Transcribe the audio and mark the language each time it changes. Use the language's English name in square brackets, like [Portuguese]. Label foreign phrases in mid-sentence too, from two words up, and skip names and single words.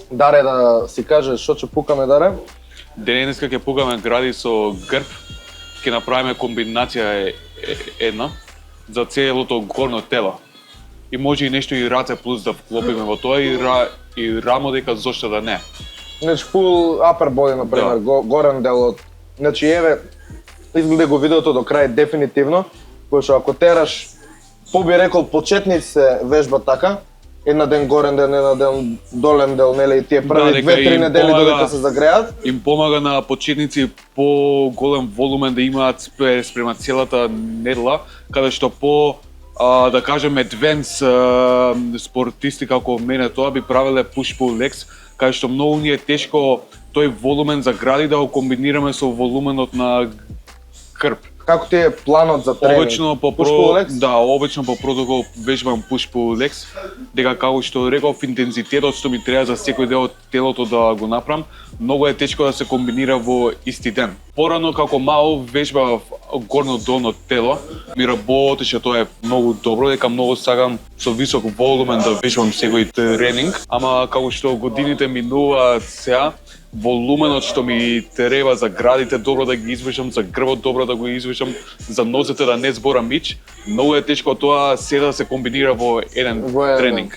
[Macedonian] Даре да си каже што ќе пукаме, Даре? Денеска ќе пукаме гради со грб, ќе направиме комбинација една за целото горно тело. И може и нешто и раце плюс да вклопиме во тоа и рамо дека зошто да не. [English] Значи full upper body, [Macedonian] например, горен дел од... Значи еве, изгледа го видеото до крај дефинитивно, пошто ако тераш, би рекол почетници вежба така, една ден горен дел, една ден долен дел, нели, и тие први 2-3 недели додека се загреат. Им помага на почетници по-голем волумен да имаат спрема целата недела, каде што да кажеме advanced спортисти како мене тоа би правеле [English] push-pull legs, [Macedonian] каде што многу ни е тешко тој волумен за гради да го комбинираме со волуменот на грб. Како ти е планот за тренинг? Обично по протокол вежбам [English] push-pull legs, [Macedonian] дека како што реков интензитетот што ми треба за секој дел од телото да го направам, многу е тешко да се комбинира во исти ден. Порано како мал вежбав горно-долно тело, ми работеше, тоа е многу добро, дека многу сакам со висок волумен да вежбам секој тренинг, ама како што годините минуваат сега, волуменот што ми треба за градите добро да ги извршам, за грбот добро да го извршам, за нозете да не зборам мич, многу е тешко тоа се да се комбинира во еден тренинг.